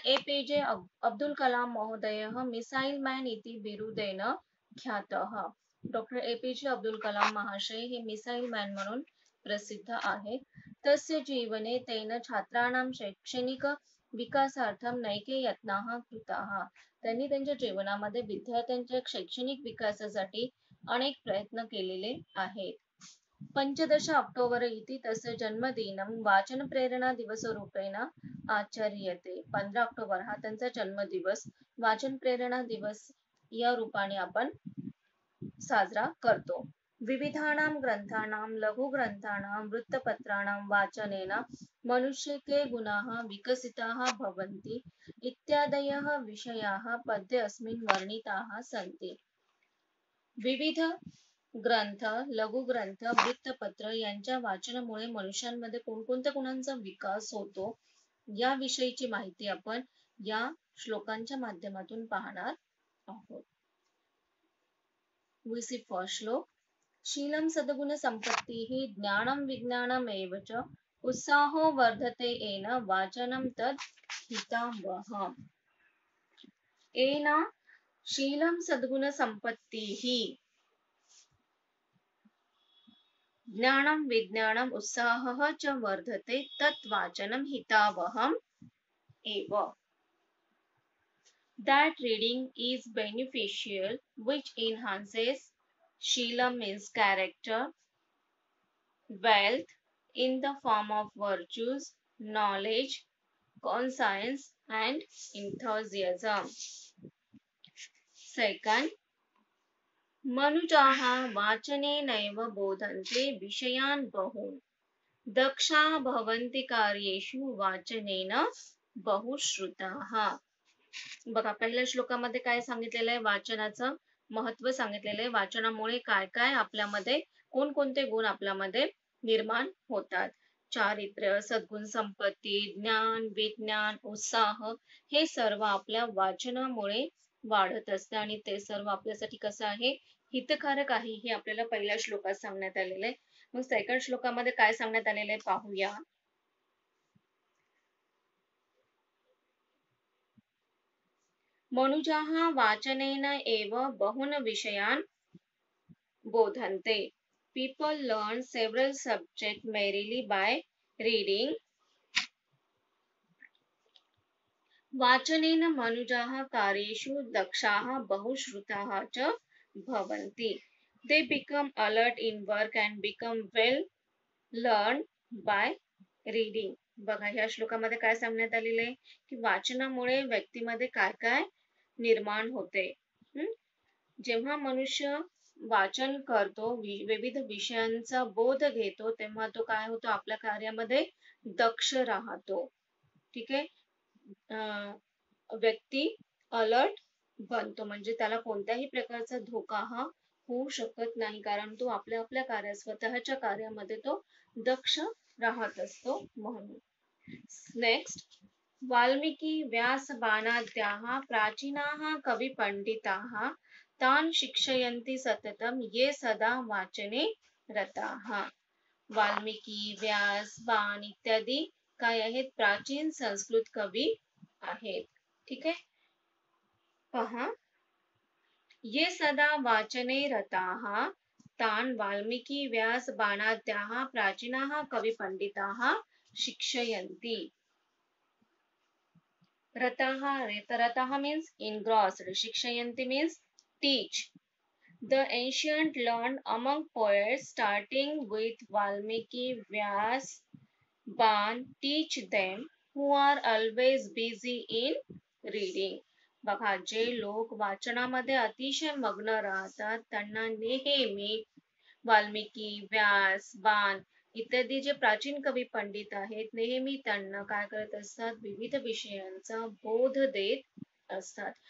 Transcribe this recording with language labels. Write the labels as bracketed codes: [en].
[sa] APJ Abdul Kalam Mahodayah Missile Man iti बिरुदेन ख्यातः. [mr] Doctor APJ Abdul Kalam महाशय हे मिसाईल मॅन म्हणून प्रसिद्ध आहेत. [sa] तस्य जीवने तेन छात्राणां शैक्षणिक विकासार्थम नैके यत्नाः कृताः. [mr] त्यांनी त्यांच्या जीवनामध्ये विद्यार्थ्यांच्या शैक्षणिक विकासासाठी अनेक प्रयत्न केलेले आहेत. [sa] पंचदश ऑक्टोबर इति तस्य जन्मदिनं वाचन प्रेरणा दिवसरूपेण आचर्यते. [mr] 15 ऑक्टोबर हा त्यांचा जन्मदिवस वाचन प्रेरणा दिवस या रूपाने आपण साजरा करतो. [sa] विविधानां ग्रंथानां लघुग्रंथानां वृत्तपत्राणां वाचनेन मनुष्यके गुणाः विकसिताः भवन्ति इत्यादयः विषयाः पद्ये अस्मिन् वर्णिताः सन्ति. [mr] विविध ग्रंथ, लघुग्रंथ, वृत्तपत्र यांच्या वाचनामुळे मनुष्यांमध्ये कोणकोणत्या गुणांचा विकास होतो या विषयीची माहिती आपण या श्लोकांच्या माध्यमातून पाहणार आहोत. [en] We see first shloka. [sa] शीलं सद्गुण संपत्तिः ज्ञानं विज्ञानम् एव च उत्साहो वर्धते येन वाचनं तद् हितावहम्. येन शीलं सद्गुण संपत्तिः ज्ञानं विज्ञानम् उत्साहः च वर्धते तत् वाचनं हितावहम् एव. [en] That reading is beneficial, which enhances Shila means character, wealth in the form of virtues, knowledge, conscience, and enthusiasm. [sa] Second, मनुजाः वाचनेनैव बोधन्ते विषयान् बहून् दक्षाः भवन्ति कार्येषु वाचनेन बहुश्रुताः. [mr] बघा पहिल्या श्लोकामध्ये काय सांगितलेलं आहे, वाचनाचं महत्व सांगितलेलं आहे. वाचनामुळे काय काय आपल्यामध्ये कोणकोणते गुण आपल्यामध्ये निर्माण होतात. चारित्र्य, सद्गुण संपत्ती, ज्ञान, विज्ञान, उत्साह हे सर्व आपल्या वाचनामुळे वाढत असते आणि ते सर्व आपल्यासाठी कसं आहे, हितकारक आहे हे आपल्याला पहिल्या श्लोकात सांगण्यात आलेलं आहे. मग सेकंड श्लोकामध्ये काय सांगण्यात आलेलं आहे पाहूया. [sa] मनुजाः वाचनेन एव बहून् विषयान् बोधन्ते. [en] People learn several subjects merely by reading. [sa] वाचनेन मनुजाः कार्येषु दक्षाः बहुश्रुताः च भवन्ति. [en] They become alert in work and become well learned by reading. [mr] बघा ह्या श्लोकामध्ये काय सांगण्यात आलेलं आहे की वाचनामुळे व्यक्तीमध्ये काय काय निर्माण होते. जेव्हा मनुष्य वाचन करतो, विविध विषयांचा बोध घेतो, तेव्हा तो काय होतो, आपल्या कार्यामध्ये दक्ष राहतो. ठीक आहे. व्यक्ती अलर्ट बनतो, म्हणजे त्याला कोणत्याही प्रकारचा धोका हा होऊ शकत नाही, कारण तो आपल्या स्वतःच्या कार्यामध्ये तो दक्ष राहत असतो म्हणून. [sa] नेक्स्ट, वाल्मीकि व्यास बाणाद्याः प्राचीनाः कवी पंडिताः तान् शिक्षयन्ति सततं ये सदा वाचने रताः. [mr] वाल्मीकि, व्यास, बाण इत्यादी काय आहेत, प्राचीन संस्कृत कवी आहेत. ठीक आहे. [sa] पहा, ये सदा वाचने रताः तान् वाल्मीकि व्यास बाणाद्याः प्राचीनाः कवी पंडिताः शिक्षयन्ति. [en] Rataha means engrossed. Shikshayanti means teach. The ancient learned among poets, starting with Valmiki, Vyas, Ban, teach them who are always busy in reading. [mr] बघा, जे लोक वाचनामध्ये अतिशय मग्न राहतात त्यांना नेहमी वाल्मिकी, व्यास, बाण इत्यादी जे प्राचीन कवी पंडित आहेत, नेहमी त्यांना काय करत असतात, विविध विषयांचा बोध देत असतात.